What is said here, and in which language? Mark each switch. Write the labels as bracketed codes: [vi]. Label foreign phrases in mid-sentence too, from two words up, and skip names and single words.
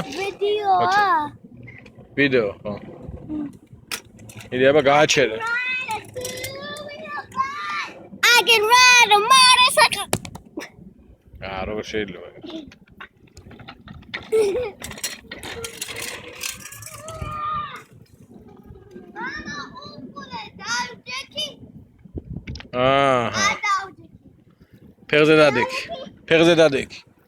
[ka] ვიდეოა. ვიდეო ხო. იდი აბა გააჩერე. [en] I can ride a motorcycle. [ka] როგორ შეიძლება. მამა უყურე დავჯექი. აჰა. დავჯექი. ფეხზე დადექი. ფეხზე დადექი.